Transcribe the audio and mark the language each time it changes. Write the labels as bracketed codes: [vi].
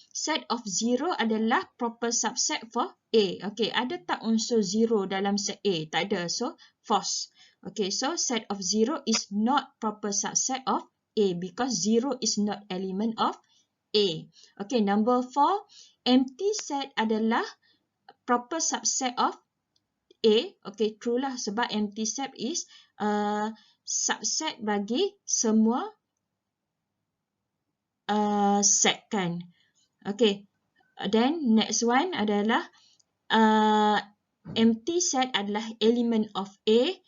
[en] Set of 0 [ms] adalah [en] proper subset for A. [ms] Okay, ada tak unsur 0 dalam set A? Tak ada, [en] so false. Okay, so set of 0 is not proper subset of A because 0 is not element of A. Okay, number 4. Empty set [ms] adalah [en] proper subset of A. Okay, true [ms] lah sebab [en] empty set is subset [ms] bagi semua [en] set [ms] kan. [en] Okay, then next one [ms] adalah [en] empty set adalah element of A.